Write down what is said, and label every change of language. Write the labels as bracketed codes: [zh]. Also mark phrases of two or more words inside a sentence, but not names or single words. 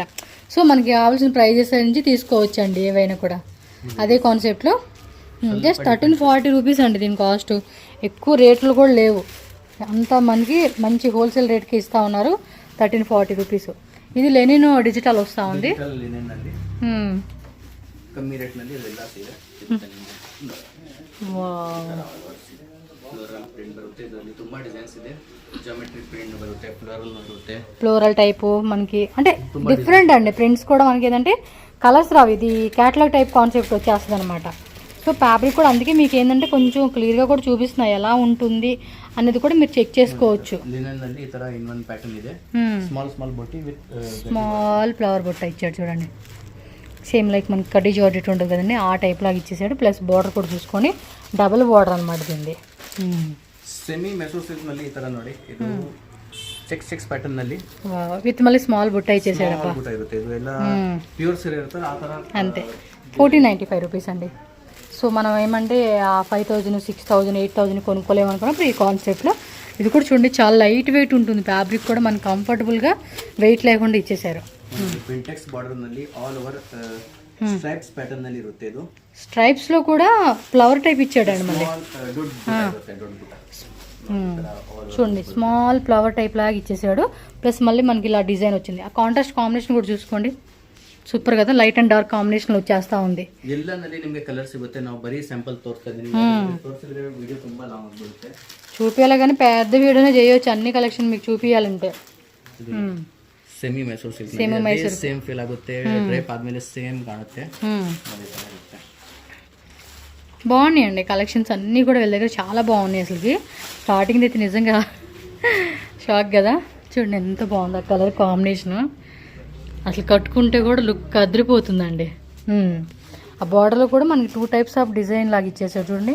[te] సో మనకి కావాల్సిన ప్రైజెస్ నుంచి తీసుకోవచ్చు అండి ఏవైనా కూడా అదే కాన్సెప్ట్లో. జస్ట్ 1340 రూపీస్ అండి దీని కాస్ట్. ఎక్కువ రేట్లు కూడా లేవు, అంతా మనకి మంచి [en] wholesale rateకి [te] ఇస్తూ ఉన్నారు. 1340 రూపీస్. ఇది [en] linen digital [te] వస్తూ ఉంది. [kn] ಕಮ್ಮಿ ರೇಟ್ನಲ್ಲಿ ಇದೆಲ್ಲ ಸೀರೆ [en] floral print [kn] ಬರುತ್ತೆ, ಇದರಲ್ಲಿ ತುಂಬ ಡಿಸೈನ್ಸ್ ಇದೆ. [en] geometry print [kn] ಬರುತ್ತೆ, ಫ್ಲೋರಲ್ ಬರುತ್ತೆ, [en] floral type [te] మనకి అంటే డిఫరెంట్ అండి. ప్రింట్స్ కూడా మనకి ఏంటంటే కలర్స్ రావు, ఇది [en] catalog type concept [te] వచ్చేస్తుంది అనమాట. సో ఫ్యాబ్రిక్ కూడా అందుకే మీకు ఏంటంటే కొంచెం క్లియర్గా కూడా చూపిస్తున్నాయి ఎలా ఉంటుంది అనేది కూడా మీరు చెక్ చేసుకోవచ్చు. [kn] లినెన్ನಲ್ಲಿ ಈ ತರ [en] in pattern [kn] ಇದೆ, [en] small small [kn] ಬೊಟ್ಟಿ ವಿತ್ [en] small flower [te] బొట్ట ఇచ్చాడు చూడండి. [en] same like [te] మనకి కడ్డీ జార్జెట్ ఉంటుంది కదండి ఆ టైప్ లాగా ఇచ్చేసాడు. [en] plus border [te] కూడా చూసుకొని [en] double border [te] అనమాట దీన్ని. [kn] ಸೆಮಿ ಮೆಸೂರ್ ಸಿಲ್ಕ್ ನಲ್ಲಿ ಈ ತರ ನೋಡಿ, ಇದು [en] checks pattern [kn] ನಲ್ಲಿ [te] విత్ మళ్ళీ స్మాల్ బుట్ట ఇచ్చేసాడు. [kn] ಇರುತ್ತೆ, ಇದು ಎಲ್ಲ ಪ್ಯೂರ್ ಸೀರೆ ಇರುತ್ತೆ ಆ ತರ. [te] అంతే 1495 రూపీస్ అండి. సో మనం ఏమంటే 5000, 6000, 8000 కొనుక్కోలేమనుకున్నప్పుడు ఈ కాన్సెప్ట్లో ఇది కూడా చూడండి చాలా [en] light weight [te] ఉంటుంది. ఫ్యాబ్రిక్ కూడా మనకు కంఫర్టబుల్గా వెయిట్ లేకుండా ఇచ్చేసారు. [en] pintex border ನಲ್ಲಿ all over stripes pattern [kn] ನಲ್ಲಿ ಇರುತ್ತೆ. ಇದು [te] స్ట్రైప్స్ లో కూడా ఫ్లవర్ టైప్ ఇచ్చాడండి మళ్ళీ. చూడండి [en] small flower type [te] లాగా ఇచ్చేసాడు. ప్లస్ మళ్ళీ మనకి ఇలా డిజైన్ వచ్చింది. ఆ [en] contrast combination [te] కూడా చూసుకోండి, సూపర్ కదా, [en] light and dark combination [te] వచ్చేస్తా ఉంది. [kn] ಎಲ್ಲನಲ್ಲಿ ನಿಮಗೆ ಕಲರ್ ಸಿಗುತ್ತೆ. ನಾವು ಬರೀ ಸ್ಯಾಂಪಲ್ ತೋರಿಸ್ತಾ ಇದೀನಿ, ತೋರಿಸಿದ್ರೆ ವಿಡಿಯೋ ತುಂಬಾ ಲಾಂಗ್ ಆಗಿಬಿಡುತ್ತೆ. [te] చూపించాలి కానీ పెద్ద వీడియోనే చేయొచ్చు, అన్ని కలెక్షన్ మీకు చూపించాలంటే. [kn] ಸೆಮಿ ಮೈಸೂರು ಸಿಲ್ಕ್ [en] same feel [kn] ಆಗುತ್ತೆ, ಡ್ರೇಪ್ ಆದ್ಮೇಲೆ ಸೇಮ್ ಕಾಣುತ್ತೆ. [te] బాగున్నాయండి కలెక్షన్స్ అన్నీ కూడా వీళ్ళ దగ్గర చాలా బాగున్నాయి. అసలుకి స్టార్టింగ్ అయితే నిజంగా షాక్ కదా, చూడండి ఎంత బాగుంది ఆ [en] color combination. [te] అసలు కట్టుకుంటే కూడా లుక్ అదిరిపోతుందండి. ఆ బార్డర్లో కూడా మనకి 2 [en] types of design [te] లాగా ఇచ్చేసాడు చూడండి.